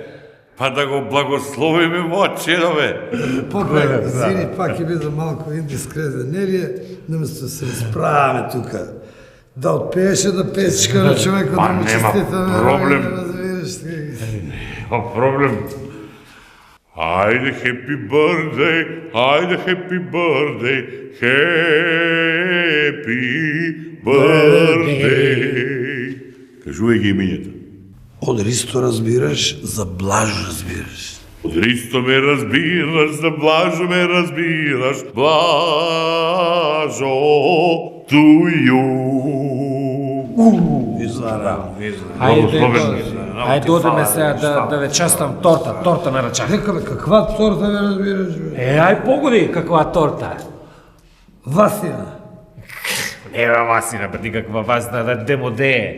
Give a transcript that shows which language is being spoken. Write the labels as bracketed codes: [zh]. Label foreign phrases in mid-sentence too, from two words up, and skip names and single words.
[mk] Па да го благословиме мојот чедо, бе. Попе, извини, пак ќе бидам малку индискретен. Не ли е, наместо да се исправаме тука, да отпееше да песичка на човекот, да му нема честитаме, проблем. разбираш. Нема проблем. Ајде, [en] happy birthday, ајде, happy birthday, happy birthday. [mk] Кажувај ги имењата. Од Ристо разбираш, за Блажо разбираш. Од Ристо ме разбираш, за Блажо ме разбираш, Блажо, [en] to you. [mk] Ајде одеме сега да ве частам торта на рачак. Нека бе, каква торта ме разбираш, бе? Ај погоди каква торта. Васина. Нема масина, па ти каква васина да демодее.